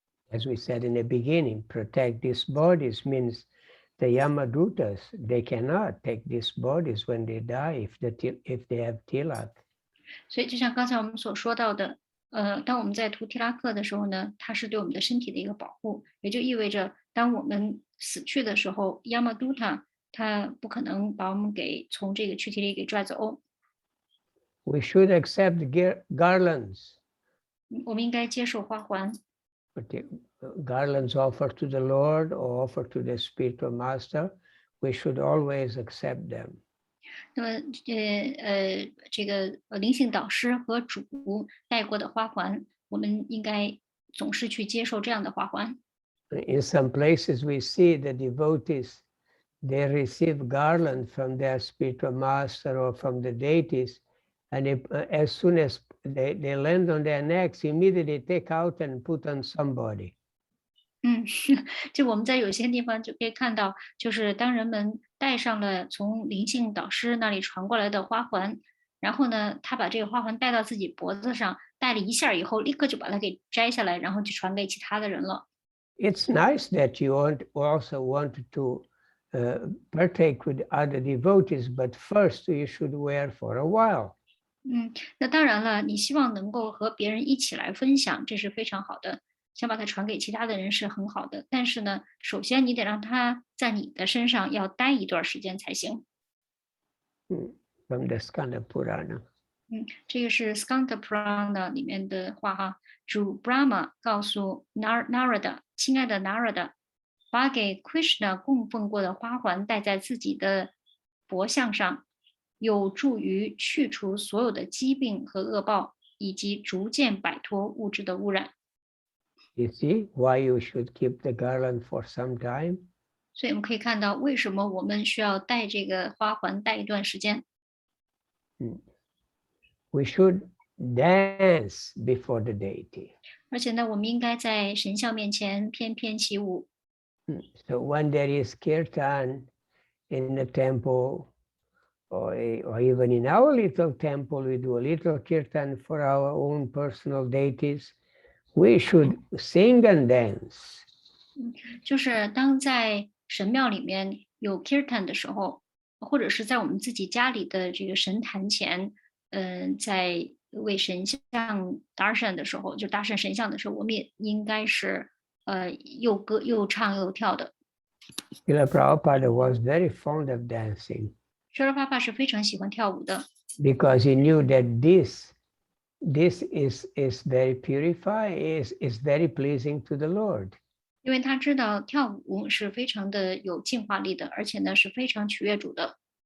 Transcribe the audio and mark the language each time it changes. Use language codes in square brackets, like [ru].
[en] As we said in the beginning, protect these bodies means the Yamadutas, they cannot take these bodies when they die if they have tilak. [zh] 所以就像刚才我们所说到的，当我们在涂提拉克的时候呢，它是对我们的身体的一个保护，也就意味着当我们死去的时候 ，Yamaduta 他不可能把我们从这个躯体里给拽走。 [en] We should accept garlands. [zh] 我们应该接受花环。 [en] Garlands offered to the Lord or offered to the spiritual master, we should always accept them. [zh] 那么，这个灵性导师和主戴过的花环，我们应该总是去接受这样的花环。 [en] In some places, we see the devotees, they receive garland from their spiritual master or from the deities, and as soon as they land on their necks, immediately take out and put on somebody. [zh] 就我们在有些地方就可以看到，就是当人们戴上了从灵性导师那里传过来的花环，然后呢，他把这个花环戴到自己脖子上，戴了一下以后，立刻就把它给摘下来，然后就传给其他的人了。 [en] It's nice that you also want to partake with other devotees, but first you should wear for a while. [zh] 那当然了，你希望能够和别人一起来分享，这是非常好的。想把它传给其他的人是很好的，但是呢，首先你得让它在你的身上要待一段时间才行。 [en] From the Skanda Purana. [zh] 这个是 Skanda Purana 里面的话哈。主 Brahma 告诉 Narada， 亲爱的 Narada， 把给 Krishna 供奉过的花环戴在自己的脖项上，有助于去除所有的疾病和恶报，以及逐渐摆脱物质的污染。 [en] You see why you should keep the garland for some time? [zh] 所以我们可以看到，为什么我们需要戴这个花环戴一段时间。 [en] We should dance before the deity. [zh] 而且呢，我们应该在神像面前翩翩起舞。 [en] So when there is kirtan in the temple, or even in our little temple, we do a little kirtan for our own personal deities. We should sing and dance. [zh] 就是当在神庙里面有 kirtan 的时候，或者是在我们自己家里的这个神坛前，在为神像 darshan 的时候，就大圣神像的时候，我们也应该是又歌又唱又跳的。 [en] Srila Prabhupada was very fond of dancing. [zh] 舍利弗是非常喜欢跳舞的。 [en] Because he knew that this this is very purifying, is very pleasing to the Lord. 因为他知道跳舞是非常的有净化力的，而且呢是非常取悦主的。